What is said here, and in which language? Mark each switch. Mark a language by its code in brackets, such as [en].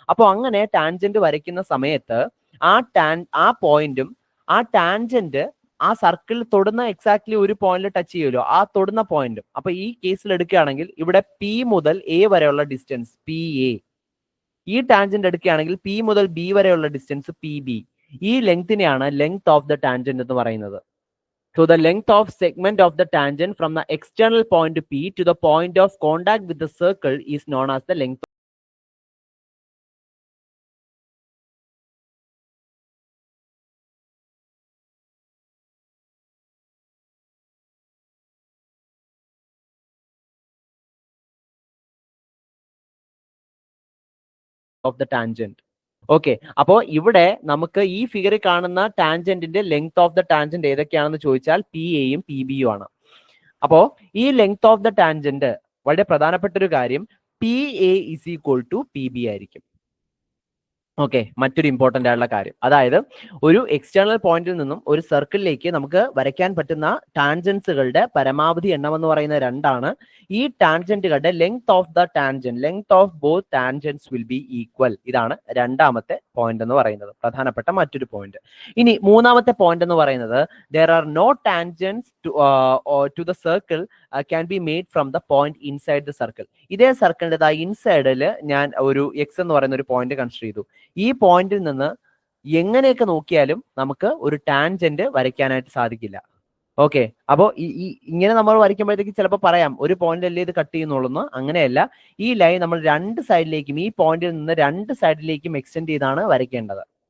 [ml] അപ്പോൾ അങ്ങനെ ടാൻജന്റ് വരയ്ക്കുന്ന സമയത്ത് ആ പോയിന്റും ആ ടാൻജന്റ് ആ സർക്കിൾ തൊടുന്ന എക്സാക്ട്ലി ഒരു പോയിന്റിൽ ടച്ച് ചെയ്യുമല്ലോ, ആ തൊടുന്ന പോയിന്റും. അപ്പൊ ഈ കേസിൽ എടുക്കുകയാണെങ്കിൽ ഇവിടെ പി മുതൽ എ വരെയുള്ള ഡിസ്റ്റൻസ് പി എ, ഈ ടാൻജന്റ് എടുക്കുകയാണെങ്കിൽ പി മുതൽ ബി വരെയുള്ള ഡിസ്റ്റൻസ് പി ബി. ഈ ലെങ്തിനെയാണ് ലെങ്ത് ഓഫ് ദ ടാൻജന്റ് എന്ന് പറയുന്നത്. [en] So the length of segment of the tangent from the external point P to the point of contact with the circle is known as the length of the tangent. [ml] Okay, അപ്പോൾ ഇവിടെ നമുക്ക് ഈ ഫിഗറിൽ കാണുന്ന ടാൻജന്റിന്റെ length of the tangent ഏതൊക്കെയാണെന്ന് ചോദിച്ചാൽ P എയും P ബിയും ആണ്. അപ്പോ ഈ ലെങ്ത് ഓഫ് ദ ടാൻജന്റ് വളരെ പ്രധാനപ്പെട്ട ഒരു കാര്യം, P A is equal to P B ആയിരിക്കും. ഓക്കെ, മറ്റൊരു ഇമ്പോർട്ടന്റ് ആയിട്ടുള്ള കാര്യം, അതായത് ഒരു എക്സ്റ്റേണൽ പോയിന്റിൽ നിന്നും ഒരു സർക്കിളിലേക്ക് നമുക്ക് വരയ്ക്കാൻ പറ്റുന്ന ടാൻജൻസുകളുടെ പരമാവധി എണ്ണം എന്ന് പറയുന്ന രണ്ടാണ്. ഈ ടാൻജന്റുകളുടെ [en] Length of the tangent, length of both tangents will be equal. [ml] ഇതാണ് രണ്ടാമത്തെ പോയിന്റ് എന്ന് പറയുന്നത്, പ്രധാനപ്പെട്ട മറ്റൊരു പോയിന്റ്. ഇനി മൂന്നാമത്തെ പോയിന്റ് എന്ന് പറയുന്നത്, [en] there are no tangents to the circle can be made from the point inside the circle. [ml] ഇതേ സർക്കിളിന്റെ ഇൻസൈഡിൽ ഞാൻ ഒരു എക്സ് എന്ന് പറയുന്ന ഒരു പോയിന്റ് കൺസിഡർ ചെയ്തു. ഈ പോയിന്റിൽ നിന്ന് എങ്ങനെയൊക്കെ നോക്കിയാലും നമുക്ക് ഒരു ടാൻജന്റ് വരയ്ക്കാനായിട്ട് സാധിക്കില്ല. ഓക്കെ, അപ്പോൾ ഇങ്ങനെ നമ്മൾ വരയ്ക്കുമ്പോഴത്തേക്ക് ചിലപ്പോൾ പറയാം ഒരു പോയിന്റ് അല്ലേ ഇത് കട്ട് ചെയ്യുന്നുള്ളൂ. അങ്ങനെയല്ല, ഈ ലൈൻ നമ്മൾ രണ്ട് സൈഡിലേക്കും, ഈ പോയിന്റിൽ നിന്ന് രണ്ട് സൈഡിലേക്കും എക്സ്റ്റെൻഡ് ചെയ്താണ് വരയ്ക്കേണ്ടത്.